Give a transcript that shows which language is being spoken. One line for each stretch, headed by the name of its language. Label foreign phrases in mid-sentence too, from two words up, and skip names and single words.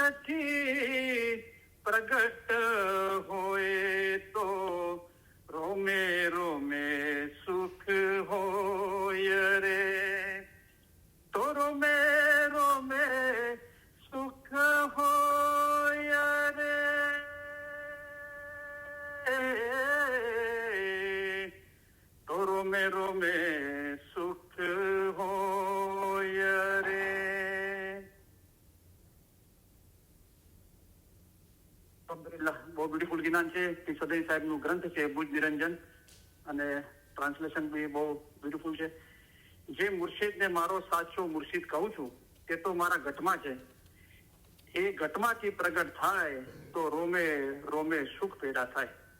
Hindi: की प्रगट होए, तो रोमे रोमे सुख होय रे, तो रोमे रोमे सुख होय रे, तो रोमे रोमे सुख होय रे.
Gujarati: અલ્હમ્દુલિલ્લાહ, બહુ બ્યુટીફુલ જ્ઞાન છે. સદય સાહેબનું ગ્રંથ છે ભુજ નિરંજન, અને ટ્રાન્સલેશન બી બહુ બ્યુટીફુલ છે. જે મુર્શિદને મારો સાચો મુર્શિદ કહું છું તે તો મારા ઘટમાં છે, એ ઘટમાંથી પ્રગટ થાય તો રોમે રોમે સુખ પેદા થાય.